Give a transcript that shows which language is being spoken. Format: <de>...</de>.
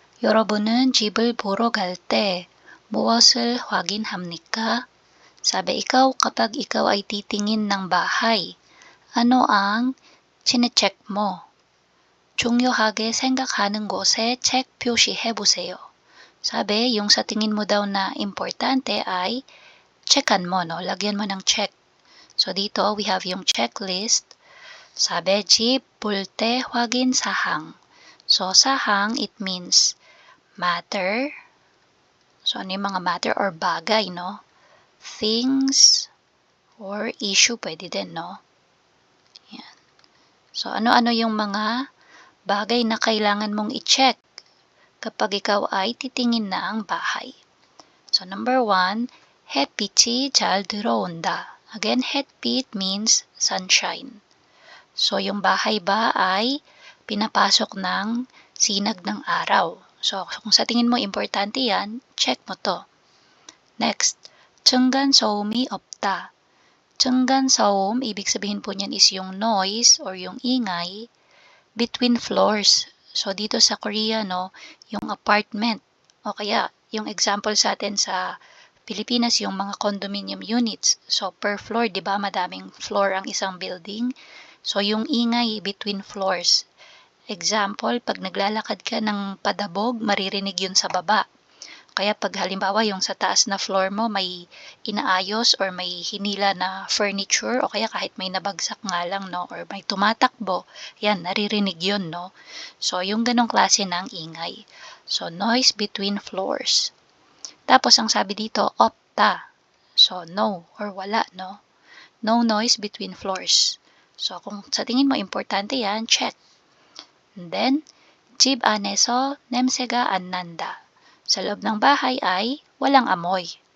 <ko>여러분은 집을 보러 갈 때 무엇을 확인합니까?</ko> <tl>Sabi ikaw kapag ikaw ay titingin ng bahay, ano ang chinecheck mo?</tl> <ko>중요하게 생각하는 곳에 check 표시해보세요.</ko> <tl>Sabi, yung sa tingin mo daw na importante ay checkan mo, no? Lagyan mo ng check.</tl> <en>So dito, we have</en> <tl>yung</tl> <en>checklist.</en> <ko>Sabi, 집 볼 때 확인 사항.</ko> <en>So 사항, it means matter.</en> <tl>So ano yung mga matter or bagay, no?</tl> <en>Things or issue,</en> <tl>pwede din, no? Yan. So ano-ano yung mga bagay na kailangan mong i-check kapag ikaw ay titingin na ang bahay.</tl> <en>So number 1,</en> <ko>햇빛이 잘 들어온다.</ko> <en>Again, 햇빛 means sunshine.</en> <tl>So yung bahay ba ay pinapasok ng sinag ng araw. So kung sa tingin mo importante yan, check mo to.</tl> <ko>Next, 층간소음이 없다.</ko> <tl>층간소음, ibig sabihin po niyan is yung</tl> <en>noise or</en> <tl>yung ingay</tl> <en>between floors.</en> <tl>So dito sa Korea, no, yung apartment o kaya yung example sa atin sa Pilipinas, yung mga condominium units. So per floor, 'di ba, madaming floor ang isang building. So yung ingay between floors. Example, pag naglalakad ka ng padabog, maririnig yun sa baba. Kaya pag halimbawa yung sa taas na floor mo may inaayos or may hinila na furniture o kaya kahit may nabagsak nga lang, no, or may tumatakbo, yan, naririnig yun, no. So yung ganong klase ng ingay.</tl> <en>So noise between floors.</en> <tl>Tapos ang sabi dito, opta. So no or wala, no.</tl> <en>No noise between floors.</en> <tl>So kung sa tingin mo importante yan, check.</tl> <ko>And then, 집 안에서 냄새가 안 난다.</ko> <tl>Sa loob ng bahay ay walang amoy.</tl>